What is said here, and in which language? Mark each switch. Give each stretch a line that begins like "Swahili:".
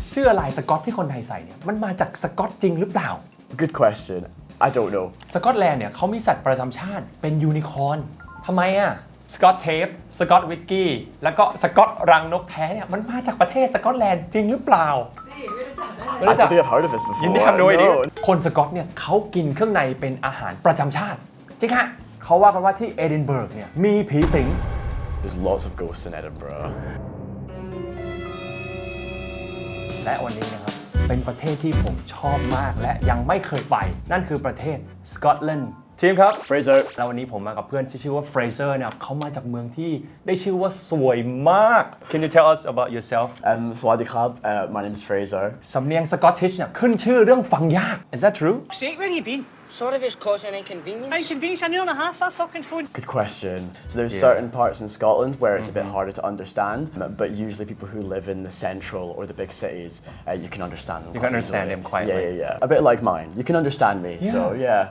Thai: สื้อลายสกอตที่คนไทยใส่เนี่ยมันมาจากสกอตจริงหรือเปล่า
English: Good question. I don't know.
Thai: สกอตแลนด์เนี่ยเขามีสัตว์ประจำชาติเป็นยูนิคอร์นทำไมอะสกอตเทปสกอตวิสกี้แล้วก็สกอตรังนกแท้เนี่ยมันมาจากประเทศสกอตแลนด์จริงหรือเปล่า
English: I don't think I've heard of this before. You have no idea.
Thai: คนสกอตเนี่ยเขากินเครื่องในเป็นอาหารประจำชาติจริงฮะเขาว่ากันว่าที่เอดินเบิร์กเนี่ยมีผีสิง
English: There's lots of ghosts in Edinburgh.
Thai: และวันนี้นะครับเป็นประเทศที่ผมชอบมากและยังไม่เคยไปนั่นคือประเทศสกอตแลนด์ทีมครับ
English: Fraser.
Thai: แล้ววันนี้ผมมากับเพื่อนที่ชื่อว่าเฟรเซอร์เนี่ยเขามาจากเมืองที่ได้ชื่อว่าสวยมาก
English: Can you tell us about yourself? Sawadi Club. My name's Fraser.
Thai: สำเนียงสกอตติชเนี่ยขึ้นชื่อเรื่องฟังยาก
English: Is that true? Sake, where you been? Sorry if it's causing inconvenience. Inconvenience, an hour and a half, that fucking phone. Good question. So there's certain parts in Scotland where it's a bit harder to understand, but usually people who live in the central or the big cities, you can understand them. You can understand them quite well. Yeah. A bit like mine. You can understand me. So yeah.